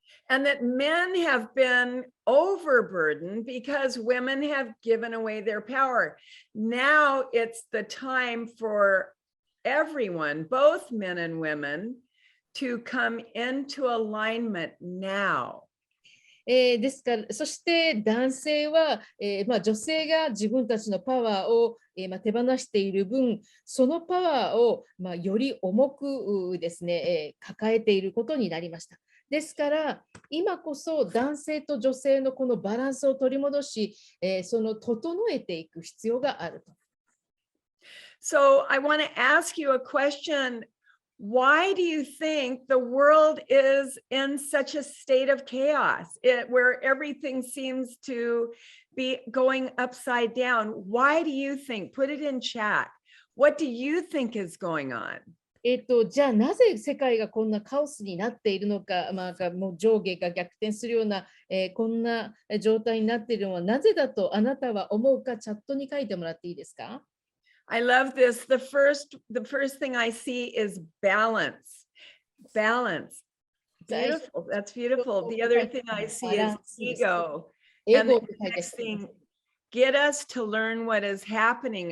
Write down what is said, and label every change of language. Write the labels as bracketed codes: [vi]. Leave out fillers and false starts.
[en] And that men have been overburdened because women have given away their power. Now it's the time for everyone, both men and women, to come into alignment now. [ja] ですから、そして男性は、女性が自分たちのパワーを、手放している分、そのパワーを、より重くですね、抱えていることになりました。ですから、今こそ男性と女性のこのバランスを取り戻し、その整えていく必要があると。 [en] So I want to ask you a question. Why do you think the world is in such a state of chaos, where everything seems to be going upside down? Why do you think? Put it in chat. What do you think is going on? [ja] じゃあなぜ世界がこんなカオスになっているのか、もう上下が逆転するような、こんな状態になっているのはなぜだとあなたは思うか、チャットに書いてもらっていいですか？ [en] I love this. The first thing I see is balance. Balance. Beautiful. That's beautiful. The other thing I see is ego. And the next thing, get us to learn what is happening.